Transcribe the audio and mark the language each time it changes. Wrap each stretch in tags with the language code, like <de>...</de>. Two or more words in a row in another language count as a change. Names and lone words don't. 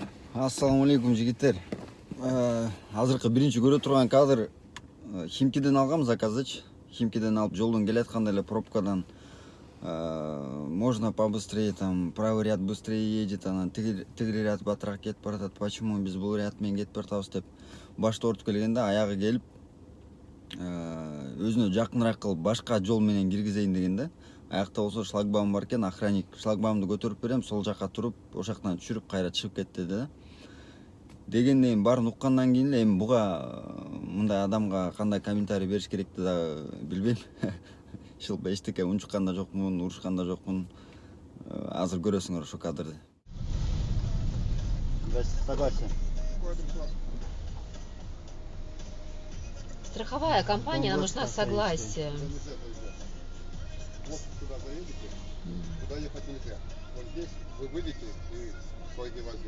<ar>السلام عليكم</ar> <ky>жигиттер. Азыркы биринчи көрө турган кадр Химкиден алгам заказыч. Химкиден алып жолдон келатканда эле пробкадан</ky> <ru>можно побыстрее, там правый ряд быстрее едет,</ru> <ky>анан тиги ряд батыраак кетип баратат. Почему биз бул ряд менен кетип баратабыз деп башты ортуп келгенде аягы келип өзүнө жакыныраак кылып башка жол менен киргизейин дегенде, аякта болсо шлагбаум бар экен. Охранник шлагбаумду көтөрүп берем, сол жака туруп, ошол жактан түшүрүп кайра чыгып кетти деди. Дегенден баарын уккандан кийин эле эми буга мындай адамга кандай комментарий бериш керекти да билбейм. Шылп эчтеке унчуккан да жокмун, урушкан да жокмун. Азыр көрөсүңөр ошо кадрды.</ky> <ru>Согласен. Страховая компания, нам нужна согласие. Вот туда заедете, туда ехать нельзя. Вот здесь вы выйдете и свой возьмете.</ru>